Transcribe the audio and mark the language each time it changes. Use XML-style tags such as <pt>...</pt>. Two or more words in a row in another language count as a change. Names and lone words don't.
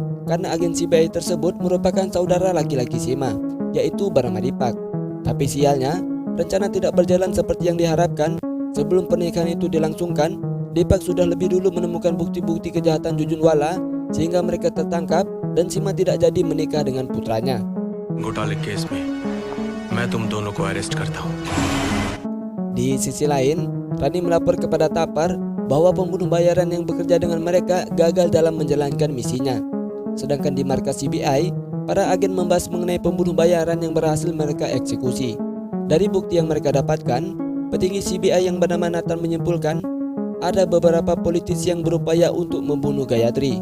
<id>Karena agen CBI tersebut merupakan saudara laki-laki Sima, yaitu Barama Dipak. Tapi sialnya, rencana tidak berjalan seperti yang diharapkan. Sebelum pernikahan itu dilangsungkan, Dipak sudah lebih dulu menemukan bukti-bukti kejahatan Jujunwala sehingga mereka tertangkap dan Sima tidak jadi menikah dengan putranya.</id> <hi>घोटाले केस में मैं तुम दोनों को अरेस्ट करता हूँ।</hi> <id>Di sisi lain, Rani melapor kepada Tapar bahwa pembunuh bayaran yang bekerja dengan mereka gagal dalam menjalankan misinya. Sedangkan di markas CBI, para agen membahas mengenai pembunuh bayaran yang berhasil mereka eksekusi. Dari bukti yang mereka dapatkan, petinggi CBI yang bernama Nathan menyimpulkan ada beberapa politisi yang berupaya untuk membunuh Gayatri.</id>